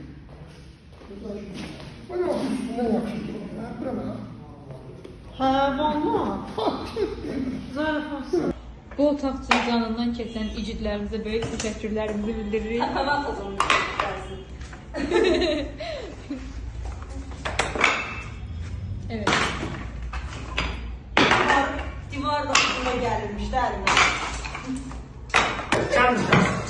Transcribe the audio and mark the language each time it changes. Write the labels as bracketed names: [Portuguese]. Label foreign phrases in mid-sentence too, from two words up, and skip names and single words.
[Turkish] Böyle altı üstünden yakışıklı. Bırak. Ha, valla. [Azerbaijani] Zarafat. Bu otaqçının canından keçən igidlərimizə böyük təşəkkürlərimizi bildiririk. [Turkish] Tamam o zaman. Evet. Divar da üstüne gelmiş değil mi? [Azerbaijani] Gəlmişəm.